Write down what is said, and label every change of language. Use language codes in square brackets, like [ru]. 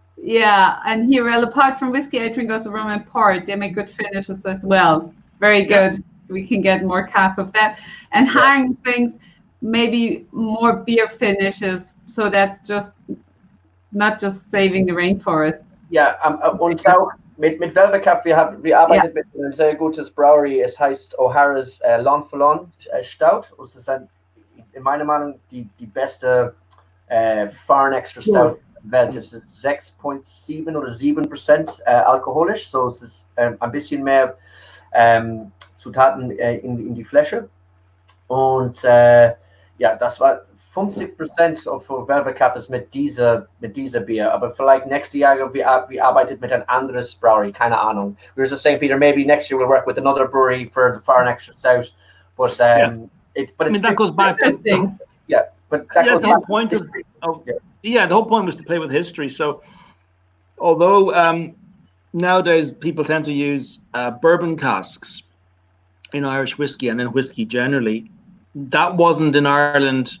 [en] Yeah, and here, well, apart from whiskey, I drink also rum and port. They make good finishes as well. Very good. Yeah. We can get more casks of that. And Hagen thinks maybe more beer finishes. So that's just not just saving the rainforest. [de] Ja, und auch mit Velvet Cap, wir arbeiten mit einem sehr gutes Brauery. Es heißt O'Hara's Long for Long Stout. Und es ist in meiner Meinung die beste Foreign Extra Stout Welt. Es ist 6,7 oder 7% alkoholisch, so es ist ein bisschen mehr Zutaten in die Flasche. Und das war 50% für Velvet Cap ist mit dieser Bier, aber vielleicht nächstes Jahr wir arbeiten mit ein anderes Brewery, keine Ahnung. [en] We were just saying, Peter, maybe next year we'll work with another brewery for the Foreign Extra Stout, but that goes back to but that goes the whole point of the whole point was to play with history. So although nowadays people tend to use bourbon casks in Irish whiskey and in whiskey generally, that wasn't in Ireland.